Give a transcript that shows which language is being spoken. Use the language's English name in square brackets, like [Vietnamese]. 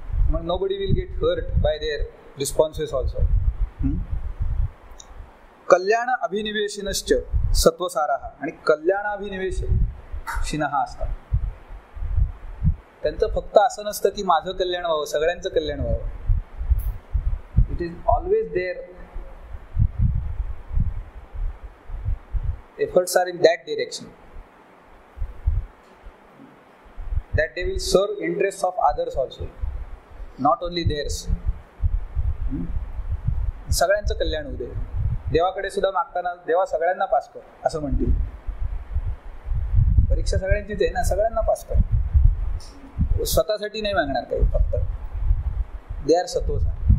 [English] मग nobody will get hurt by their responses also. [Sanskrit] कल्याण अभिनिवेशिनश्च सत्वसारः. [Marathi] आणि कल्याण अभिनिवेशिनः असतात. त्यांचं फक्त असं नसतं की माझं कल्याण व्हावं, सगळ्यांचं कल्याण व्हावं. [English] It is always there efforts are in that direction, that they will serve interests of others also, not only theirs. [Marathi] सगळ्यांचं कल्याण होऊ दे. देवाकडे सुद्धा मागताना देवा सगळ्यांना पास कर असं म्हणतील. परीक्षा सगळ्यांचीच आहे ना, सगळ्यांना पास कर. स्वतःसाठी नाही मागणार काही, फक्त [English] दे आर [Marathi] सत्वसार.